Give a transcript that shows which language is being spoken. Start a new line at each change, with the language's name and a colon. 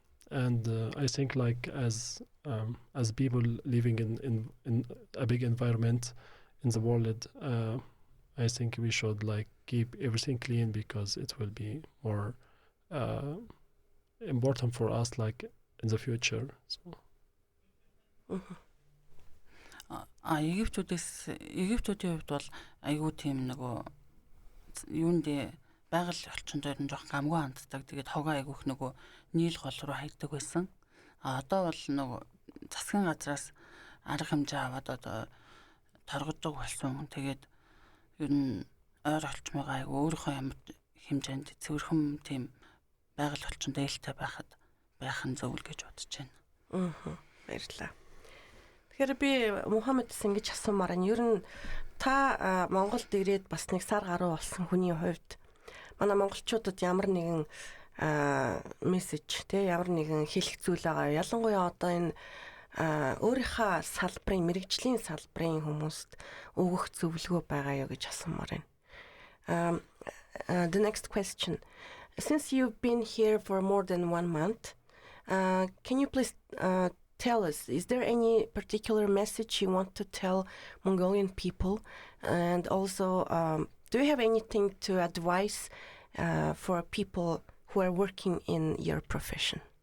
English: and I think like as people living in a big environment in the world, I think we should like keep everything clean, because it will be more important for us like in the future. So
Mongolian: Египтүүдийн хувьд бол айгүй тийм нөгөө юундээ байгаль орчин дээр нь жоох гамгүй ханддаг. Тэгээд хогоо айгүйх нөгөө нийл гол руу хайдаг байсан. Одоо бол нөгөө засгийн газраас арга хэмжээ аваад одоо торгодог болсон. Тэгээд ер нь ойр олчмыг айгүй өөрийнхөө ямар хэмжээнд цэвэрхэн тийм байгаль орчин дээлтэй байх нь зөв л гэж бодож байна. Баярлалаа. Тэгэхээр би Мухаммедс ингэж асуумаар нь, ер нь та Монголд ирээд бас нэг сар гаруй болсон хүний хувьд манай монголчуудад ямар нэгэн мессеж ямар нэгэн хэлэх зүйл байгаа. Ялангуяа одоо энэ өөрийнхөө салбарын, мэрэгжлийн салбарын хүмүүст өгөх зөвлөгөө байгаа юу гэж асуумаар байна.
English: The next question. Since you've been here for more than 1 month, can you please tell us, is there any particular message you want to tell Mongolian people? And also, do you have anything to advise for people who are working in your profession?